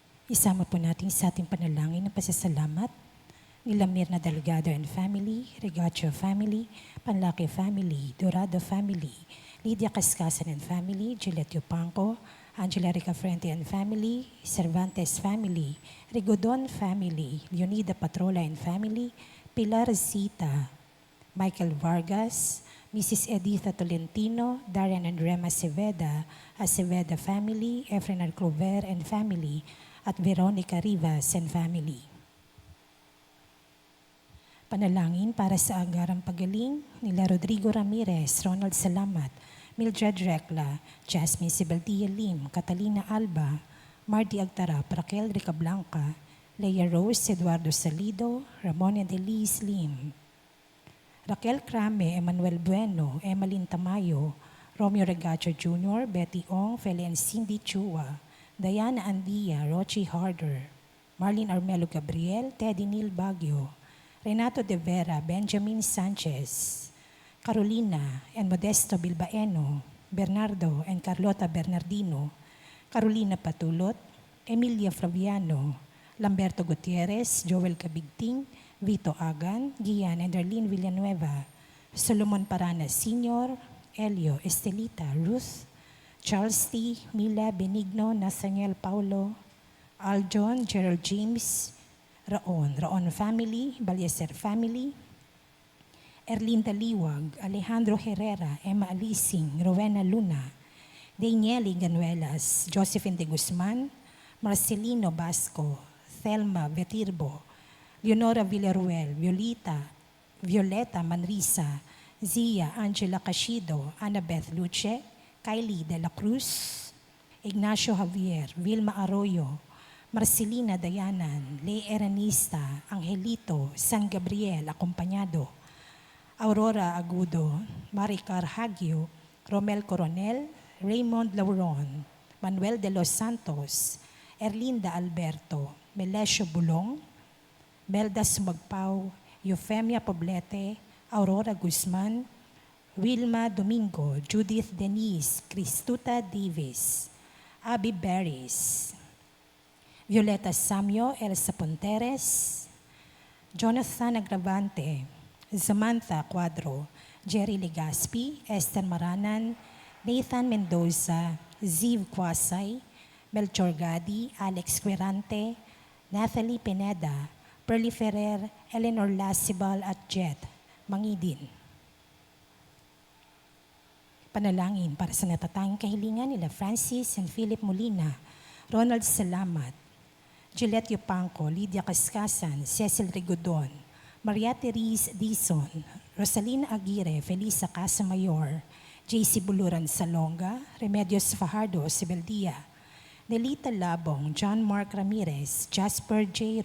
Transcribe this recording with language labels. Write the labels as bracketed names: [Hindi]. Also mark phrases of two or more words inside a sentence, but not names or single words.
[Filipino] Isama po natin sa ating panalangin ng pasasalamat nila Mirna Delgado [English] and family, [Filipino] Regacho family, Panlaki family, Dorado family, Lydia Cascasan [English] and family, [Filipino] Juliet Yupanco, Angela Ricafrente [English] and family, [Filipino] Cervantes family, Rigodon family, Leonida Patrola [English] and family, [Filipino] Pilar Zita, Michael Vargas, Mrs. Editha Tolentino, Darian and Rema Aceveda family, Efren Alcrover [English] and family, [Filipino] at Veronica Rivas [English] and family. [Filipino] Panalangin para sa agarang pagaling nila Rodrigo Ramirez, Ronald Salamat, Mildred Recla, Jasmine Sibeldia Lim, Catalina Alba, Marty Agtarap, Raquel Ricablanca, Leia Rose, Eduardo Salido, Ramon and Elise Lim, Raquel Crame, Emmanuel Bueno, Emmeline Tamayo, Romeo Regacho Jr., Betty Ong, Feli and Cindy Chua, Diana Andia, Rochi Harder, Marlene Armelo Gabriel, Teddy Neil Baguio, Renato De Vera, Benjamin Sanchez, Carolina and Modesto Bilbaeno, Bernardo and Carlota Bernardino, Carolina Patulot, Emilia Flaviano, Lamberto Gutierrez, Joel Cabigting, Vito Agan, Gian and Darlene Villanueva, Solomon Paranas Sr., Elio Estelita, Ruth, Charles T., Mila Benigno, Nathaniel Paulo, Aljon, Gerald James, Raon family, Balyeser family, Erlinda Liwag, Alejandro Herrera, Emma Alising, Rowena Luna, Danieli Ganuelas, Josephine de Guzman, Marcelino Basco, Thelma Vetirbo, Leonora Villaruel, Violeta Manrisa, Zia Angela Cashido, Annabeth Luce, Kylie De La Cruz, Ignacio Javier, Vilma Arroyo, Marcelina Dayanan, Lea Eranista, Angelito, San Gabriel, Acompañado, Aurora Agudo, Maricar Hagio, Romel Coronel, Raymond Lauron, Manuel de los Santos, Erlinda Alberto, Melesio Bulong, Melda Sumagpao, Eufemia Poblete, Aurora Guzman, Wilma Domingo, Judith Denise, Cristuta Davis, Abby Barris, Violeta Samio, Elsa Ponteres, Jonathan Agravante, Samantha Cuadro, Jerry Legaspi, Esther Maranan, Nathan Mendoza, Ziv Quasay, Melchor Gadi, Alex Quirante, Nathalie Pineda, Perly Ferrer, Eleanor Lasibal at Jet Mangidin. Panalangin para sa natatanging kahilingan nila Francis and Philip Molina, Ronald Salamat, Juliet Yupanco, Lydia Cascasan, Cecil Rigodon, Maria Therese Dizon, Rosalina Aguirre, Felisa Casamayor, JC Buluran Salonga, Remedios Fajardo Sibeldia, Nelita Labong, John Mark Ramirez, Jasper J.